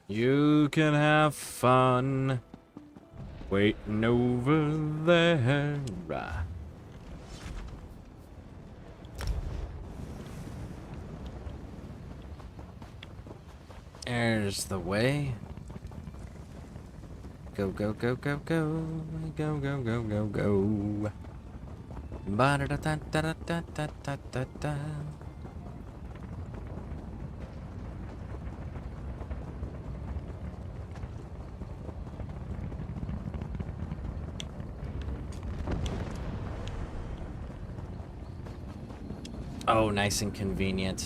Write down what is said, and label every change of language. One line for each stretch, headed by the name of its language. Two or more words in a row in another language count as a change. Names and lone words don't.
English: You can have fun waiting over there. There's the way. Go, go, go, go, go. Go, go, go, go, go. Ba-da-da-da-da-da-da-da-da-da. Oh, nice and convenient.